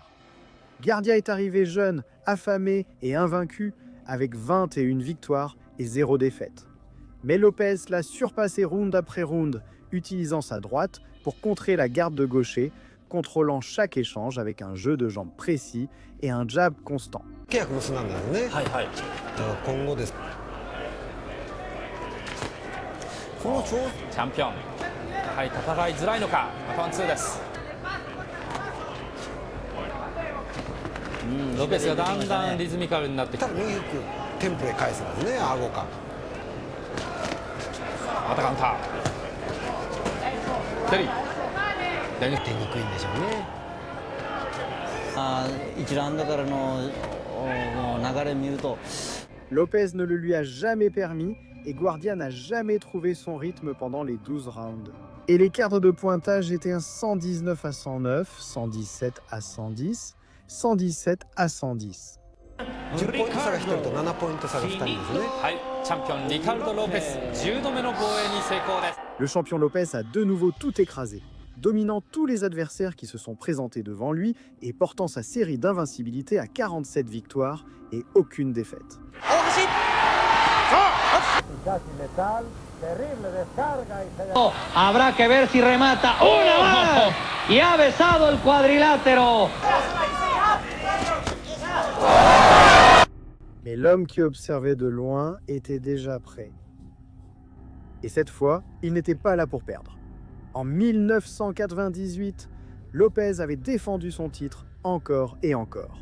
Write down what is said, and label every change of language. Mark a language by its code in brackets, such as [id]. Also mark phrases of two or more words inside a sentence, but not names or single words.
[fr] Gardia est arrivé jeune, affamé et invaincu, avec 21 victoires et 0 défaite. Mais Lopez l'a surpassé round après round, utilisant sa droite pour contrer la garde de gaucher, contrôlant chaque échange avec un jeu de jambes précis et un jab constant. [ja] 契約結んだんだよね。はいはい。今後です。このチャンピオン。はい、戦いづらいのか。ワンツーです。ロペスがだんだんリズミカルになってきて。多分右フックテンプで返すんですね。顎か。またカウンター。テリー。出にくいんでしょうね。 1ラウンドからの流れ見ると [fr] Lopez ne le lui a jamais permis et Guardia n'a jamais trouvé son rythme pendant les 12 rounds. Et les cadres de pointage étaient un 119 à 109, 117 à 110, 117 à 110. [ja] 10 ポイント差が1人と7ポイント差が2人ですね。はい、チャンピオンリカルド・ロペス10度目の防衛に成功です。 [fr] Le champion Lopez a de nouveau tout écrasé, dominant tous les adversaires qui se sont présentés devant lui et portant sa série d'invincibilité à 47 victoires et aucune défaite. [es] Habrá que ver si remata una más y ha besado el cuadrilátero. [fr] Mais l'homme qui observait de loin était déjà prêt. Et cette fois, il n'était pas là pour perdre. En 1998, Lopez avait défendu son titre encore et encore.